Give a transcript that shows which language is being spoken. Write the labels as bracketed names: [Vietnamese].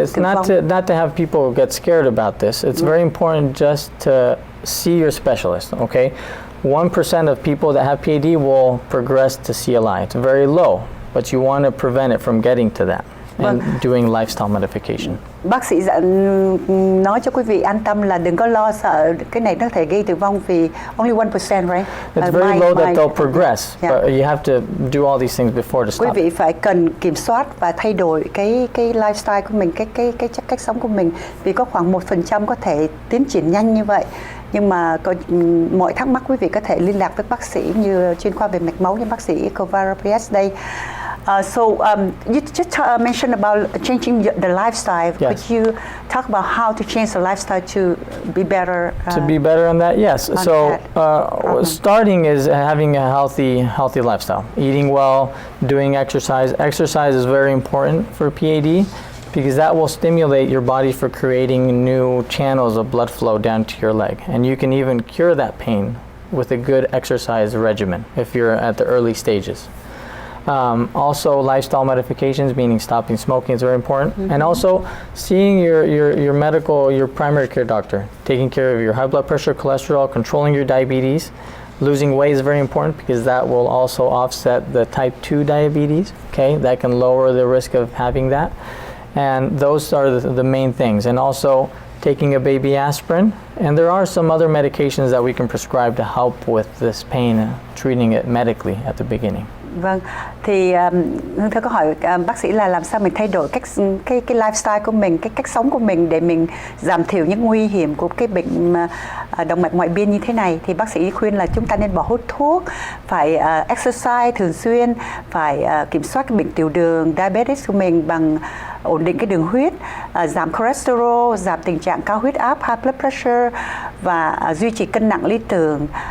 [English] It's not to have people get scared about this. It's very important just to see your specialist. Okay, 1% of people that have PAD will progress to CLI. It's very low, but you want to prevent it from getting to that. And doing lifestyle modification. [Vietnamese] Bác sĩ nói cho quý vị an tâm là đừng có lo sợ cái này nó thể gây tử vong, vì [English] only 1%, right? It's very low that they'll progress, but you have to do all these things before to stop. [Vietnamese] Quý vị phải cần kiểm soát và thay đổi cái lifestyle của mình, cái cách sống của mình, vì có khoảng 1% có thể tiến triển nhanh như vậy. Nhưng mà có mọi thắc mắc quý vị có thể liên lạc với bác sĩ như chuyên khoa về mạch máu như bác sĩ Kovaropias đây. [English] So you just mentioned about changing the lifestyle. Yes. Could you talk about how to change the lifestyle to be better? To be better on that, yes. So starting is having a healthy lifestyle, eating well, doing exercise. Exercise is very important for PAD, because that will stimulate your body for creating new channels of blood flow down to your leg. And you can even cure that pain with a good exercise regimen if you're at the early stages. Also, lifestyle modifications, meaning stopping smoking, is very important. And also seeing your primary care doctor, taking care of your high blood pressure, cholesterol, controlling your diabetes. Losing weight is very important, because that will also offset the type 2 diabetes. Okay, that can lower the risk of having that. And those are the main things. And also taking a baby aspirin. And there are some other medications that we can prescribe to help with this pain, treating it medically at the beginning. [Vietnamese] Vâng, thì Hương Thơ có hỏi bác sĩ là làm sao mình thay đổi cái lifestyle của mình, cái cách sống của mình để mình giảm thiểu những nguy hiểm của cái bệnh động mạch ngoại biên như thế này. Thì bác sĩ khuyên là chúng ta nên bỏ hút thuốc, phải exercise thường xuyên, phải kiểm soát cái bệnh tiểu đường, diabetes của mình bằng ổn định cái đường huyết, giảm cholesterol, giảm tình trạng cao huyết áp, high blood pressure, và duy trì cân nặng lý tưởng.